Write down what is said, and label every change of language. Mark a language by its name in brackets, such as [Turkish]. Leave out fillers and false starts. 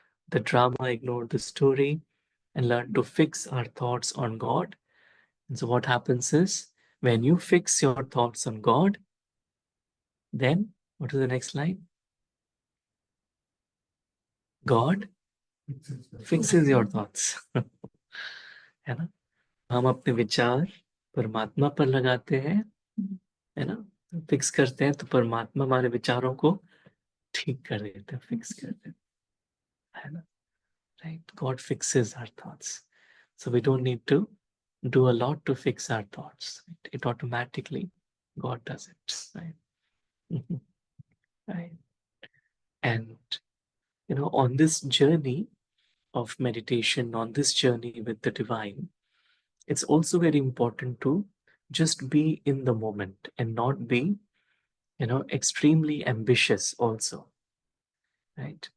[English] the drama, ignore the story, and learn to fix our thoughts on God. And so what happens is, when you fix your thoughts on God, then what is the next line? God fixes your thoughts. [Hindi] है ना? हम अपने विचार परमात्मा पर लगाते हैं, है ना? फिक्स करते हैं तो परमात्मा हमारे विचारों को ठीक कर देते हैं, फिक्स कर देते हैं, है ना? [English] Right? God fixes our thoughts. So we don't need to do a lot to fix our thoughts. Right? It automatically, God does it. Right? Right. And, you know, on this journey of meditation, on this journey with the divine, it's also very important to just be in the moment and not be, you know, extremely ambitious also. Right?